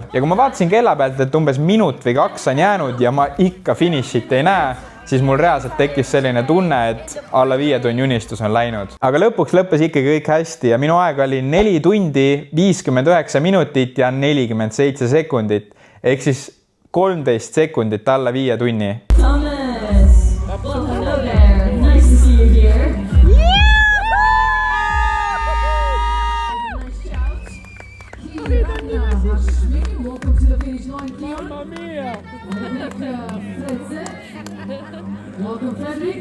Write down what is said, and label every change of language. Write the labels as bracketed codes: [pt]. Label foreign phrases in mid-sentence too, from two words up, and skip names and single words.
[et] Ja kui ma vaatasin kella pealt, et umbes minut või 2 on jäänud ja ma ikka finišit ei näe, siis mul reaalselt tekkis selline tunne, et alla 5 tunni unistus on läinud. Aga lõpuks lõppes ikkagi kõik hästi ja minu aeg oli 4 tundi, 59 minutit ja 47 sekundit. Ehk siis 13 sekundit alla 5 tunni. [en] Thomas! Well, hello there. Nice to see you here. Nice shout. Welcome to the finish line. Mamma mia! Welcome, Frederick.